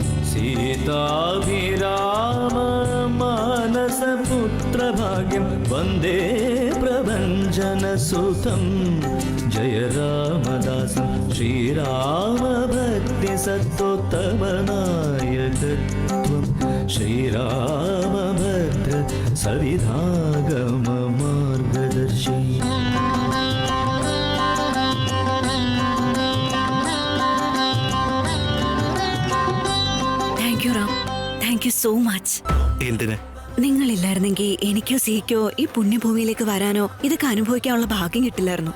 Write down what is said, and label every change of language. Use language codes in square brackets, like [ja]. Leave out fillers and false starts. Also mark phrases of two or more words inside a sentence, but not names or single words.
[sa] सीताभिराम मानसपुत्रभाग्यं वन्दे प्रभञ्जनसुतं जय रामदासं श्रीरामभक्तिसत्त्वोत्तमनायकत्वं श्रीरामभद्र सविधागममार्गदर्शि [en] Thank you Ram, thank you so much. [ml] എന്തിന്? നിങ്ങളില്ലായിരുന്നെങ്കിൽ എനിക്കോ സിക്കോ ഈ പുണ്യഭൂമിയിലേക്ക് വരാനോ ഇതൊക്കെ അനുഭവിക്കാനുള്ള ഭാഗ്യം കിട്ടില്ലായിരുന്നു.